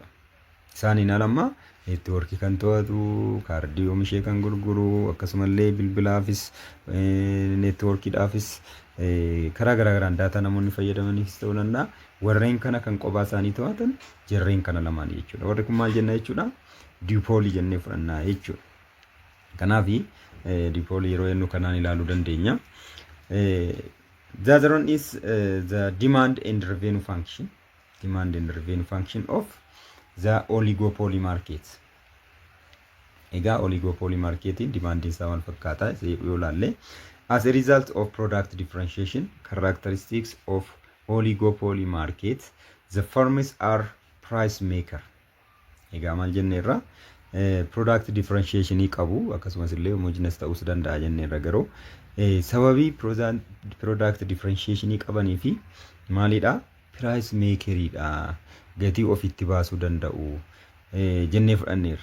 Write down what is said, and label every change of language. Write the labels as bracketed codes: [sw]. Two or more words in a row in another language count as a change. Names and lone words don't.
[om] Isaan inni lama neetwoorkii kan to'atu, kaardii oomishee kan gurguru, akkasumallee bilbilaafis neetwoorkiidhaafis karaa garaagaraan daataa namoonni fayyadamaniifis ta'uu danda'a. Warreen kana kan qobaa isaanii to'atan jarreen kana lamaan jechuudha. Warri kun maal jenna jechuudha? Duopoly jennee fudhannaa jechuudha. Kanaafi duopoly yeroo jennu kanaan ilaaluu dandeenya. [en] The other one is the demand and revenue function. Demand and revenue function of the oligopoly market. Egaa oligopoly marketing demand [om] isaa wal fakkaata yoo ilaalle [en] as a result of product differentiation characteristics of oligopoly market the firms are price maker. [om] Egaa maal jenneerra [en] product differentiation [om] qabu akkasumas illee homogeneous ta'uu danda'a jenneerra garuu sababii [en] product differentiation [om] qabanii fi maalidha [en] price makeridha [om] gatii ofitti baasuu danda'u jennee fudhanneerra.